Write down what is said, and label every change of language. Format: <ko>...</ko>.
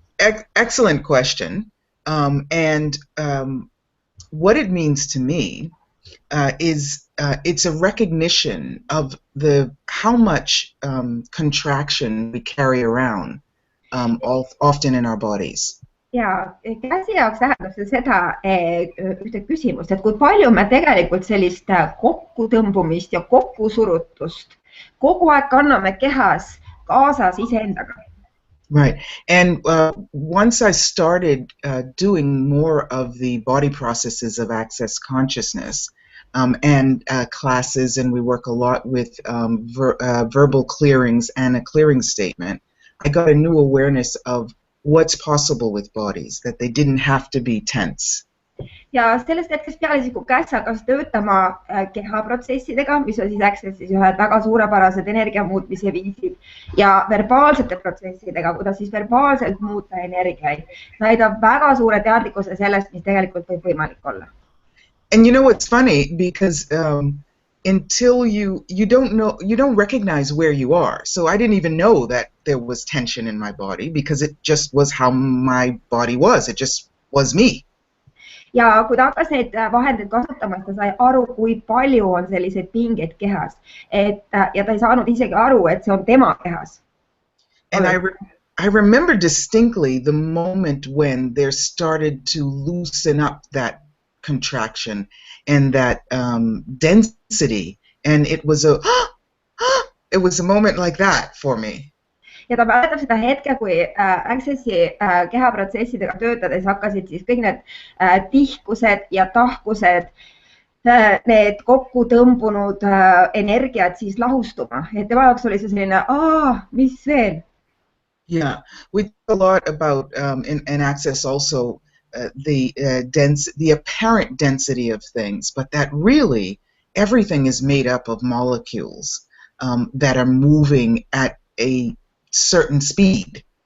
<en>Excellent question. And what it means to me it's a recognition of how much contraction we carry around often in our bodies.</en> <et>Ja käsi jaoks tähendab see seda ühte küsimust, et kui palju me tegelikult sellist kokkutõmbumist ja kokkusurutust kogu aeg kanname kehas kaasas iseendaga.</et> <en>Right. And once I started doing more of the body processes of access consciousness and classes, and we work a lot with verbal clearings and a clearing statement, I got a new awareness of what's possible with bodies, that they didn't have to be tense.</en> <et>Ja sellest hetkest peale siis, kui Kass hakkas töötama kehaprotsessidega, mis on siis Accessis ühed väga suurepärased energiamuutmise viisid, ja verbaalsete protsessidega, kuidas siis verbaalselt muuta energiaid, sai ta väga suure teadlikkuse sellest, mis tegelikult võib võimalik olla.</et> <en>And you know what's funny, because until you don't recognize where you are. So I didn't even know that there was tension in my body because it just was how my body was. It just was me.</en> <et>Ja kui ta hakkas neid vahendeid kasutama, ta sai aru, kui palju on selliseid pingeid kehas. Ja ta ei saanud isegi aru, et see on tema kehas.</et> <en>And I remember distinctly the moment when there started to loosen up that contraction and that density, and it was a moment like that for me.</en> <et>Ja ta mäletab seda hetke, kui Accessi kehaprotsessidega töötades hakkasid siis kõik need tihkused ja tahkused, need kokku tõmbunud energiat siis lahustuma. Et tema jaoks oli see selline, mis veel?</et> <en>Yeah, we talk a lot about in Access also the apparent density of things, but that really everything is made up of molecules that are moving at a certain speed.</en>